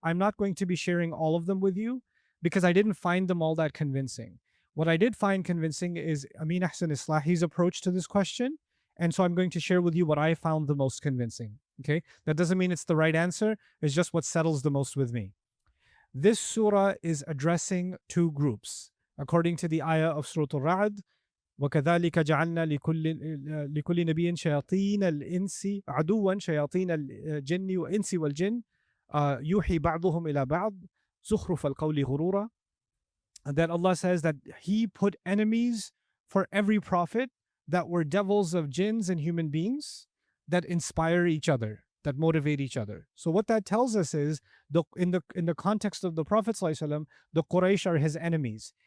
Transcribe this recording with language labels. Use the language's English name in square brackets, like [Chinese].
[English] I'm not going to be sharing all of them with you because I didn't find them all that convincing. What I did find convincing is Amin Ahsan Islahi's approach to this question. And so I'm going to share with you what I found the most convincing. Okay? That doesn't mean it's the right answer. It's just what settles the most with me. This surah is addressing two groups. According to the ayah of Surah Ar-Ra'd, [Arabic] وَكَذَلِكَ جَعَلْنَا لِكُلِّ نَبِيٍّ شَيَاطِينَ الْإِنسِ عَدُوًّا شَيَاطِينَ الْجِنِّ وَإِنسِ وَالْجِنِّ يُوحِي بَعْضُهُمْ إِلَى بَعْضٍ زُخْرُفَ الْقَوْلِ غُرُورًا. [English] And that Allah says that He put enemies for every prophet that were devils of jinns and human beings that inspire each other, that motivate each other. So what that tells us is, in the context of the Prophet ﷺ, the Quraysh are his enemies.